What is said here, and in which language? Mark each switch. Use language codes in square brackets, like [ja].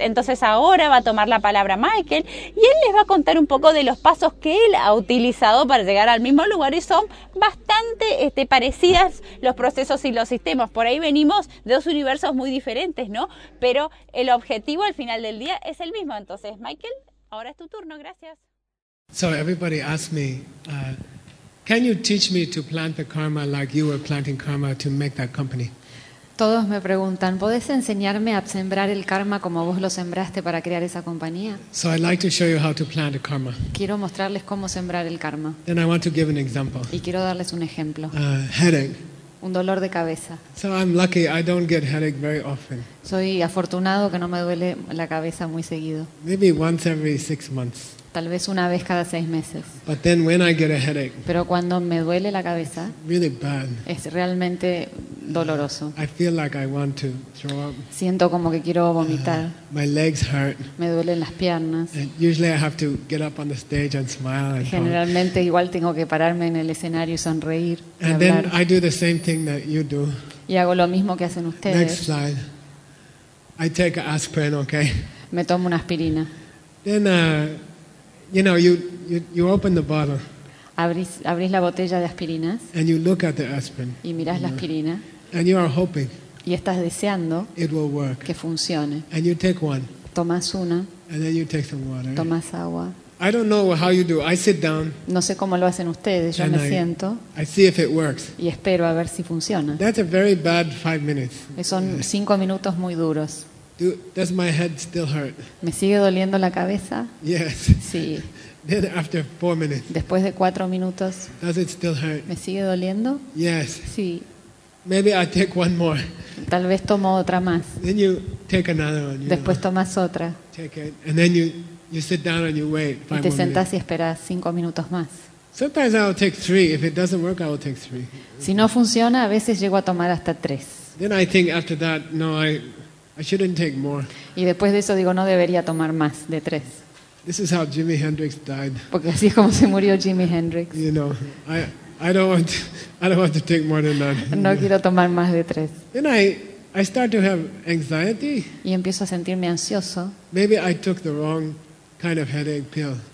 [es] Entonces ahora va a tomar la palabra Michael y él les va a contar un poco de los pasos que él ha utilizado para llegar al mismo lugar, y son bastante parecidas los procesos y los sistemas. Por ahí venimos de dos universos muy diferentes, ¿no? Pero el objetivo al final del día es el mismo. Entonces, Michael, ahora es tu turno. Gracias. [en] So everybody asked me, can you teach me to plant the karma like you were planting karma to make that company? [es] Todos me preguntan, ¿puedes enseñarme a sembrar el karma como vos lo sembraste para crear esa compañía? [en] So I'd like to show you how to plant a karma. [es] Quiero mostrarles cómo sembrar el karma. [en] Then I want to give an example. [es] Y quiero darles un ejemplo. [en] Headache. [es] Un dolor de cabeza. [en] So I'm lucky, I don't get headache very often. [es] Soy afortunado que no me duele la cabeza muy seguido. [en] Maybe once every 6 months. [es] Tal vez una vez cada 6 meses. [en] But then when I get a headache, [es] pero cuando me duele la cabeza, [en] really bad, [es] es realmente doloroso. [en] I feel like I want to throw up. [es] Siento como que quiero vomitar. [en] My legs hurt. [es] Me duelen las piernas. [en] And usually I have to get up on the stage and smile. And [es] generalmente igual tengo que pararme en el escenario y sonreír. [en] And then I do the same thing that you do. [es] Y hago lo mismo que hacen ustedes. [en] Next slide. I take an aspirin, okay? [es] Me tomo una aspirina. [en] Then you know, you open the bottle. [es] Abrís la botella de aspirinas. [en] And you look at the aspirin. [es] Y mirás la aspirina. [en] And you are hoping. [es] Y estás deseando. [en] It will work. [es] Que funcione. [en] And you take one. [es] Tomás una. [en] And then you take some water. [es] Tomás agua. [en] I don't know how you do. I sit down. [es] No sé cómo lo hacen ustedes. Yo me siento. [en] I see if it works. [es] Y espero a ver si funciona. [en] That's a very bad 5 minutes. [es] Son 5 minutos muy duros. [en] Does my head still hurt? [es] ¿Me sigue doliendo la cabeza? [en] Yes. [es] Sí. [en] Then after 4 minutes. [es] Después de 4 minutos. [en] Does it still hurt? [es] ¿Me sigue doliendo? [en] Yes. [es] Sí. [en] Maybe I take one more. [es] Tal vez tomo otra más. [en] Then you take another one. [es] Después tomas otra. [en] Take it, and then you sit down and you wait 5 minutes. [es] Y te sentás y esperas 5 minutos más. [en] Sometimes I'll take 3. If it doesn't work, I will take 3. [es] Si no funciona, a veces llego a tomar hasta 3. [en] Then I think after that, no, I shouldn't take more. [es] Y después de eso digo, no debería tomar más de 3. [en] This is how Jimi Hendrix died. [es] Porque así es como se murió Jimi Hendrix. [en] You know, I don't want to take more than that. [es] No quiero tomar más de 3. [en] Then I start to have anxiety. [es] Y empiezo a sentirme ansioso. [en] Maybe I took the wrong kind of headache pill.